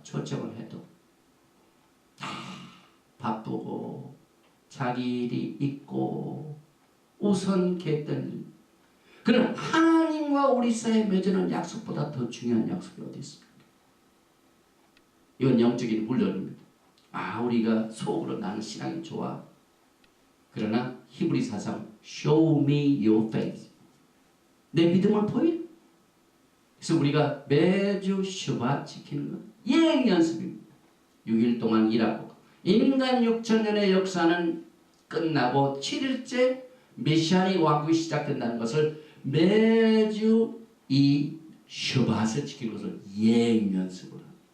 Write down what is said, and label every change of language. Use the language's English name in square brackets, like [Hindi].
[Korean] 초청을 해도 바쁘고 자기 일이 있고 우선 계획된 그런 하나님과 우리 사이에 맺어놓은 약속보다 더 중요한 약속이 어디 있습니까? 이건 영적인 훈련입니다. 우리가 속으로 나는 신앙이 좋아. 그러나 히브리 사상 [English] Show me your faith. [Korean] 내 믿음을 보여. 그래서 우리가 매주 슈바 지키는 것 예행 연습입니다. 6일 동안 일하고 인간 6천년의 역사는 끝나고 7일째 메시아의 왕국이 시작된다는 것을 매주 이 슈바를 지키는 것을 예행 연습을 합니다.